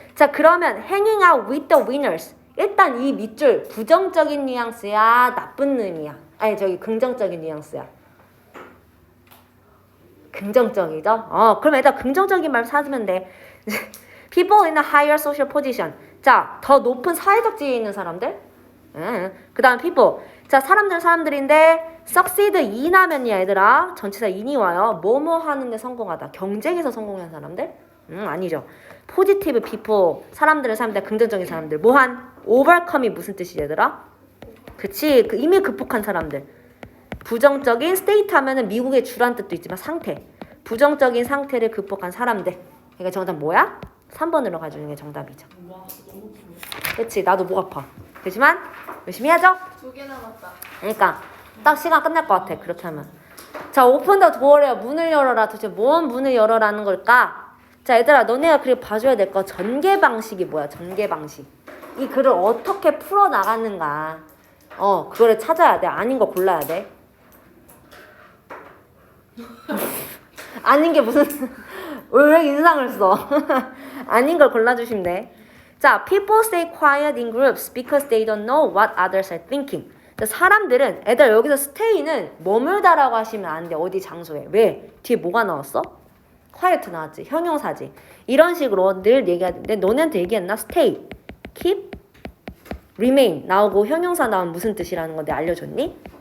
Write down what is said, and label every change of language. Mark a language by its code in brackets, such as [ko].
[ko] 자, 그러면 [en] hanging out with the winners. [ko] 일단 이 밑줄 부정적인 뉘앙스야, 나쁜 의미야. 아니, 긍정적인 뉘앙스야. 긍정적이죠? 그럼 일단 긍정적인 말 찾으면 돼. [en] People in a higher social position. [ko] 자, 더 높은 사회적 지위에 있는 사람들. 그 다음 people. 자, 사람들인데 succeed in 하면요, 얘들아. 전치사 in이 와요. 뭐뭐 하는데 성공하다. 경쟁에서 성공한 사람들? 아니죠. [en] positive people. [ko] 사람들 긍정적인 사람들. 뭐한? overcome이 무슨 뜻이지, 얘들아? 그치. 이미 극복한 사람들. 부정적인 state 하면은 미국의 주란 뜻도 있지만 상태. 부정적인 상태를 극복한 사람들. 그러니까 정답 뭐야? 3번으로 가주는 게 정답이죠. 그치, 나도 목 아파. 그렇지만 열심히 하죠? 2개 남았다. 그러니까 딱 시간 끝날 것 같아. 그렇게 하면. 자, 오픈 더 도어래요. 문을 열어라. 도대체 뭔 문을 열어라는 걸까? 자, 얘들아, 너네가 그리고 봐줘야 될 거 전개 방식이 뭐야? 전개 방식. 이 글을 어떻게 풀어나가는가. 그거를 찾아야 돼. 아닌 거 골라야 돼. 아닌 게 무슨 왜 인상을 써? 아닌 걸 골라주시면 돼. [en] 자, people stay quiet in groups because they don't know what others are thinking. [ko] 자, 사람들은 애들 여기서 stay는 머물다라고 하시면 안 돼. 어디 장소에. 왜? 뒤에 뭐가 나왔어? quiet 나왔지. 형용사지. 이런 식으로 늘 얘기하는데 너네한테 얘기했나? stay, keep, remain 나오고 형용사 나오면 무슨 뜻이라는 거 내가 알려줬니?